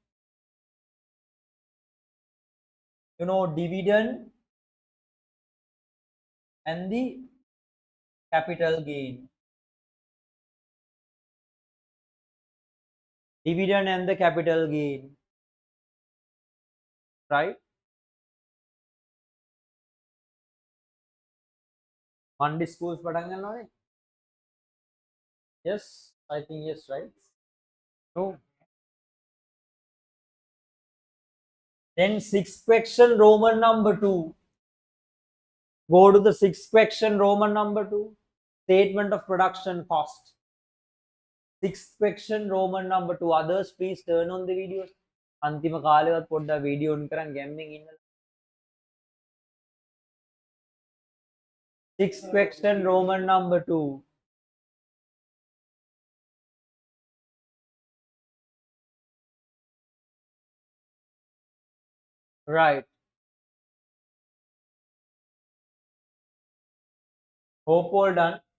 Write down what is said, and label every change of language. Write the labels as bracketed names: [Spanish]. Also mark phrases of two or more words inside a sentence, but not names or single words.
[English] You know, dividend and the capital gain. Dividend and the capital gain. Right? Monday schools [Sinhala] පටන් ගන්නවනේ. [English] Yes, I think yes, right? So then sixth question, Roman number 2. Go to the sixth question, Roman number 2. Statement of production cost. Sixth question, Roman number 2. Others, please turn on the videos. [Sinhala] අන්තිම කාලෙවත් පොඩ්ඩක් වීඩියෝ on කරන් ගැම්මෙන් ඉන්නලා. [English] Sixth question, Roman number 2. Right. Hope all done.